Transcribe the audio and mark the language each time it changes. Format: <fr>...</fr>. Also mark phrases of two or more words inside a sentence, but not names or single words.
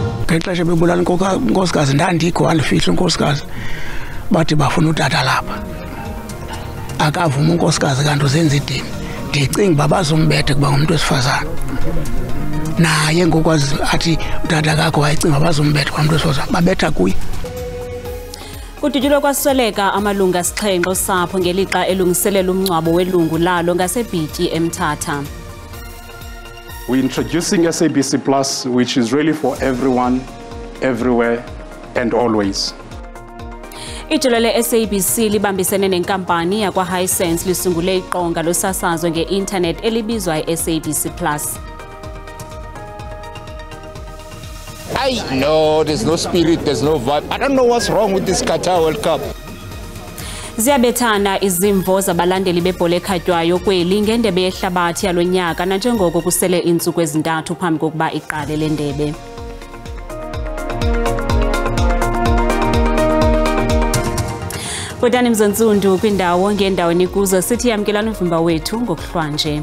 <xh>ngexesha bebulala inkosikazi ndandikho andifihla inkosikazi bathi bafuna utata lapha akavuma unkosikazi kanti uzenza idini ndicinga uba bazombethe kuba ngumuntu wesifazane naye ngokwazi athi utata kakho wayecinga bazombetha kwamuntu wesifazane babetha kuye. Kudutyulwe kwasweleka amalungu asixhenxe osapho ngelixa elungiselela umngcwabo welungu lalo ngaseBhityi eMthatha.</xh> <en>We're introducing iSABC-plus, which is really for everyone, everywhere, and always.</en> <xh>Ijelo le-SABC libambisene nenkampani yakwa Hisense lisungule iqonga losasazo nge-internet elibizwa iSABC-plus.</xh> <en>No, there's no spirit, there's no vibe. I don't know what's wrong with this Qatar World Cup.</en> <xh>Ziyabethana izimvo zabalandeli bebhola ekhatywayo kweli ngendebe yehlabathi yalonyaka nanjengoko kusele iintsuku ezintathu phambi kokuba iqale le ndebe. Kodani mzonsundu kwindawo ngendaweni kuzo sithi yamkelana uvimba wethu ngokuhlwanje.</xh>